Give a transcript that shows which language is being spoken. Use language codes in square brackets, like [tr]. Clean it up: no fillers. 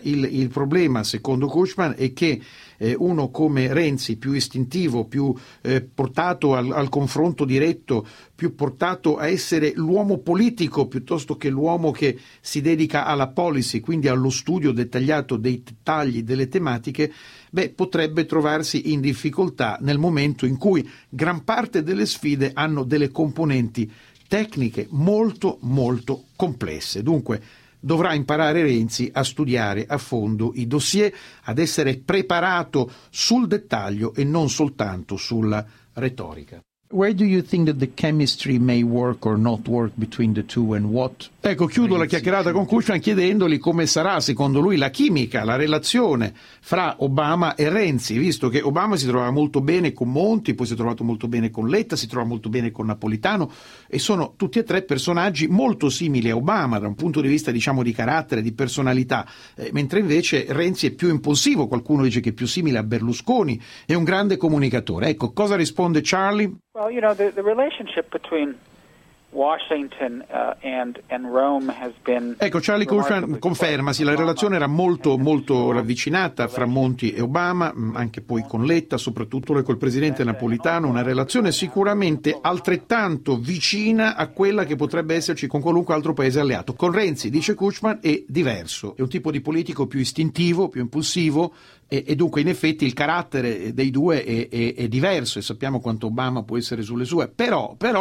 [it] Il problema, secondo Kuchman, è che uno come Renzi, più istintivo, più portato al confronto diretto, più portato a essere l'uomo politico piuttosto che l'uomo che si dedica alla policy, quindi allo studio dettagliato dei dettagli, delle tematiche, potrebbe trovarsi in difficoltà nel momento in cui gran parte delle sfide hanno delle componenti tecniche molto, molto complesse. Dunque, dovrà imparare Renzi a studiare a fondo i dossier, ad essere preparato sul dettaglio e non soltanto sulla retorica. [en] Where do you think that the chemistry may work or not work between the two and what? [it] Ecco, chiudo la chiacchierata con Kuchman chiedendogli come sarà secondo lui la chimica, la relazione fra Obama e Renzi, visto che Obama si trovava molto bene con Monti, poi si è trovato molto bene con Letta, si trova molto bene con Napolitano, e sono tutti e tre personaggi molto simili a Obama da un punto di vista, diciamo, di carattere, di personalità, mentre invece Renzi è più impulsivo, qualcuno dice che è più simile a Berlusconi, è un grande comunicatore. Ecco, cosa risponde Charlie? [en] Well, you know, the relationship between Washington and Rome has been... [it] Ecco, Charlie Kuchman conferma, sì, la relazione era molto, molto ravvicinata fra Monti e Obama, anche poi con Letta, soprattutto col presidente Napolitano, una relazione sicuramente altrettanto vicina a quella che potrebbe esserci con qualunque altro paese alleato. Con Renzi, dice Kuchman, è diverso, è un tipo di politico più istintivo, più impulsivo, e dunque in effetti il carattere dei due è diverso, e sappiamo quanto Obama può essere sulle sue, però